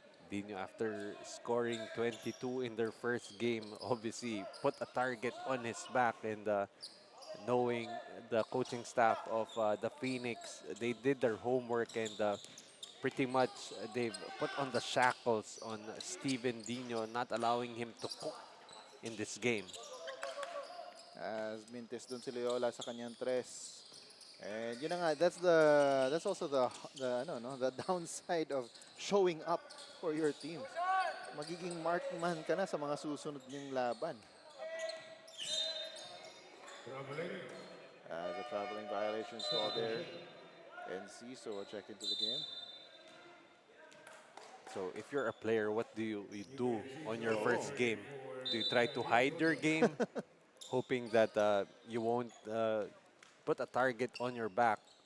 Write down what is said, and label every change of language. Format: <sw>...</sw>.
<en>Dino, after scoring 22 in their first game, obviously put a target on his back, and knowing the coaching staff of the Phoenix, they did their homework, and pretty much they've put on the shackles on Steven Dino, not allowing him to cook in this game.</en> <tl>As mintis dun si Loyola sa kanyang tres.</tl> <en>And</en> <tl>yun na nga,</tl> <en>that's also the downside of showing up for your team.</en> <tl>Magiging markman ka na sa mga susunod niyong laban.</tl> <en>As a traveling violation is called there. And 𝐍𝐀 will check into the game. So if you're a player, what do you do on your first game? Do you try to hide your game, hoping that you won't put a target on your back?</en>